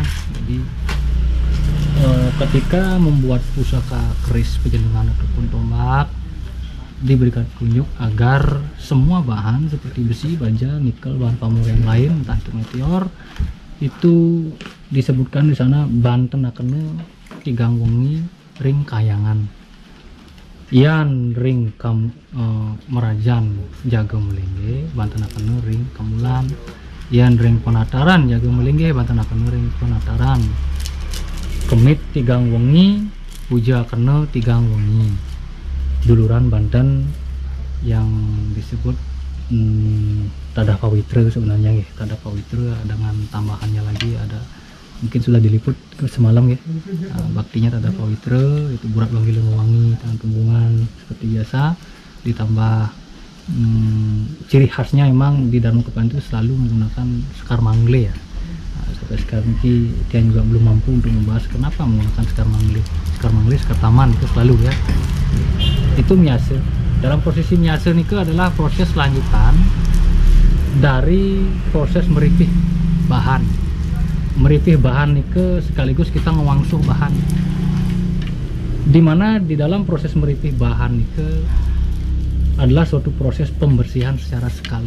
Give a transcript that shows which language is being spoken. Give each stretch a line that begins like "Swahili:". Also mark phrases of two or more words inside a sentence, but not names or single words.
Indonesian: Jadi ketika membuat pusaka keris pejenengan ataupun tombak, diberikan petunjuk agar semua bahan seperti besi, baja, nikel, bahan pamor yang lain, entah itu meteor, itu disebutkan di sana
Balinese: Banten akene tigang wengi ring kayangan, yan ring merajan jaga melingge, Banten akene ring kemulan, yan ring penataran jaga melingge, Banten akene ring penataran, kemit tigang wengi, puja akene tigang wengi.
Indonesian: Duluran Banten yang disebut Tada Pawitra sebenarnya ya. Tada Pawitra dengan tambahannya lagi ada, mungkin sudah diliput semalam ya. Baktinya Tada Pawitra itu burat wangi wangi, tangan tembungan seperti biasa, ditambah ciri khasnya emang di Dharma Kepan itu selalu menggunakan sekar mangle ya. Sampai sekarang ini dia juga belum mampu untuk membahas kenapa menggunakan sekar mangle, sekar taman itu selalu ya. Itu miase. Dalam posisi miase ini adalah proses lanjutan dari proses meripih bahan. Meripih bahan ini sekaligus kita ngewangsuh bahan. Dimana di dalam proses meripih bahan ini adalah suatu proses pembersihan secara skala.